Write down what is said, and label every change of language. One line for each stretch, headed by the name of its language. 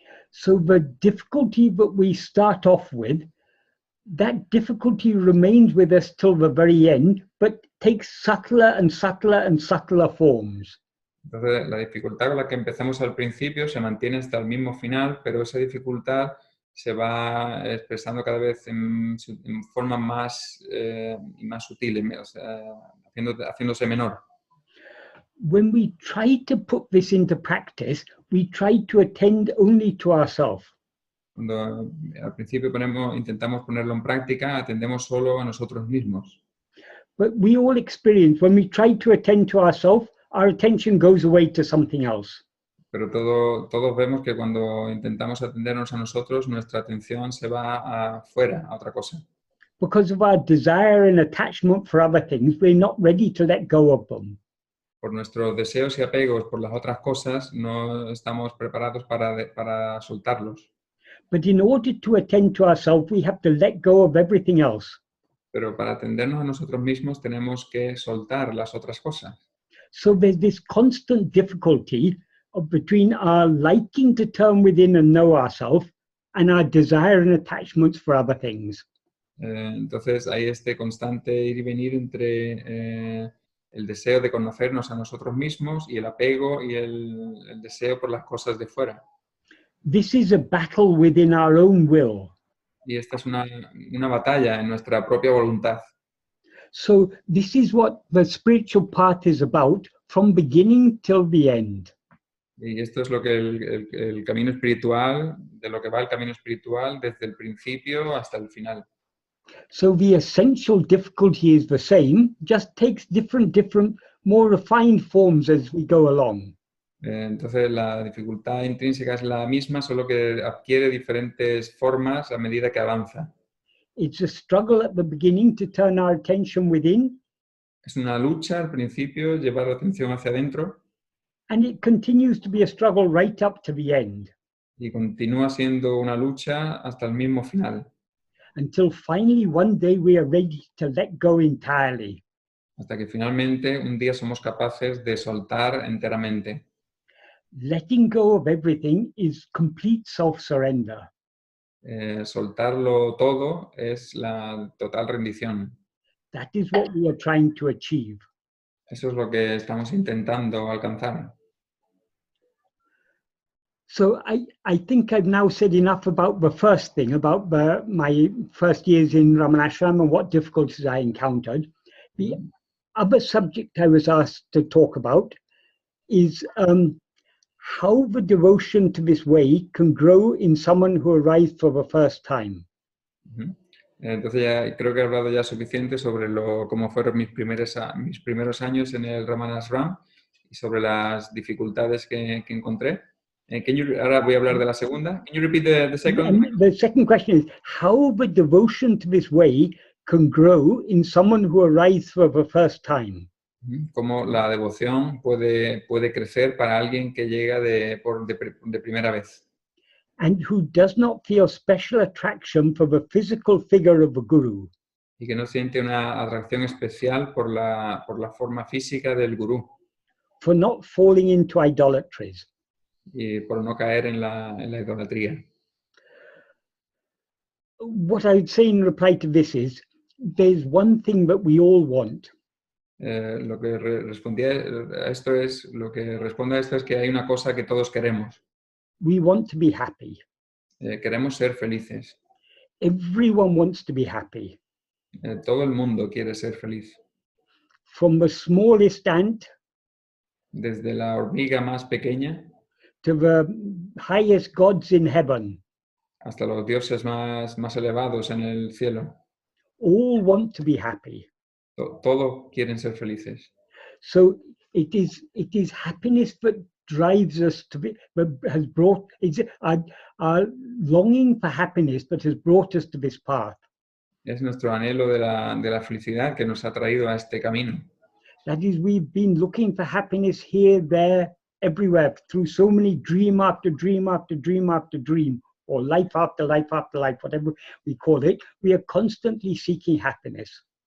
English: So the difficulty that we start off with, that difficulty remains with us till the very end, but takes subtler and subtler and subtler forms.
Spanish: Entonces, la dificultad con la que empezamos al principio se mantiene hasta el mismo final, pero esa dificultad se va expresando cada vez en formas más y más sutiles, o sea, haciéndose menor.
English: when we try to put this into practice, we try to attend only to ourselves.
Spanish: Cuando al principio intentamos ponerlo en práctica, atendemos solo a nosotros mismos.
English: But we all experience when we try to attend to ourselves, our attention goes away to something else.
Spanish: Pero todos vemos que cuando intentamos atendernos a nosotros, nuestra atención se va afuera, a otra cosa.
English: Because of our desire and attachment for other things, we're not ready to let go of them.
Spanish: Por nuestros deseos y apegos por las otras cosas, no estamos preparados para soltarlos.
English: But in order to attend to ourselves, we have to let go of everything else.
Spanish: Pero para atendernos a nosotros mismos tenemos que soltar las otras cosas.
English: So there's this constant difficulty between our liking to turn within and know ourselves and our desire and attachments for other things.
Spanish: Entonces hay este constante ir y venir entre el deseo de conocernos a nosotros mismos y el apego y el deseo por las cosas de fuera.
English: This is a battle within our own will.
Spanish: Y esta es una batalla en nuestra propia voluntad.
English: So this is what the spiritual path is about from beginning till the end.
Spanish: Y esto es lo que el camino espiritual, de lo que va el camino espiritual desde el principio hasta el final.
English: So the essential difficulty is the same, just takes different, more refined forms as we go along.
Spanish: Entonces la dificultad intrínseca es la misma, solo que adquiere diferentes formas a medida que avanza.
English: It's a struggle at the beginning to turn our attention within.
Spanish: Es una lucha al principio, llevar la atención hacia adentro.
English: And it continues to be a struggle right up to the end.
Spanish: Y continúa siendo una lucha hasta el mismo final.
English: Until finally one day we are ready to let go entirely.
Spanish: Hasta que finalmente un día somos capaces de soltar enteramente.
English: Letting go of everything is complete self-surrender.
Spanish: Soltarlo todo es la total rendición.
English: That is what we are trying to achieve.
Spanish: Eso es lo que estamos intentando alcanzar.
English: So I think I've now said enough about the first thing, about my first years in Ramanashram and what difficulties I encountered. The other subject I was asked to talk about is how the devotion to this way can grow in someone who arrived for the first time.
Spanish: Entonces ya creo que he hablado ya suficiente sobre cómo fueron mis primeros años en el Ramanashram y sobre las dificultades que encontré. Ahora voy a hablar de la segunda.
English: Can you repeat the second? And the second question is how the devotion to this way can grow in someone who arrives for the first time.
Spanish: Cómo la devoción puede crecer para alguien que llega de primera vez.
English: And who does not feel special attraction for the physical figure of the guru.
Spanish: Y que no siente una atracción especial por la forma física del gurú.
English: For not falling into idolatries.
Spanish: Y por no caer en la idolatría.
English: What I would say in reply to this is, there's one thing that we all want.
Spanish: Lo que responde a esto es que hay una cosa que todos queremos.
English: We want to be happy.
Spanish: Queremos ser felices.
English: Everyone wants to be happy.
Spanish: Todo el mundo quiere ser feliz.
English: From the smallest ant.
Spanish: Desde la hormiga más pequeña.
English: To the highest gods in heaven.
Spanish: Hasta los dioses más elevados en el cielo.
English: All want to be happy.
Spanish: Todos quieren ser felices.
English: So it is happiness that drives us to be, has brought, it's our longing for happiness that has brought us to this path.
Spanish: Es nuestro anhelo de la felicidad que nos ha traído a este camino.
English: That is, we've been looking for happiness here, there, everywhere, through so many dream after dream after dream after dream, or life after life after life, whatever we call it. We are constantly seeking happiness.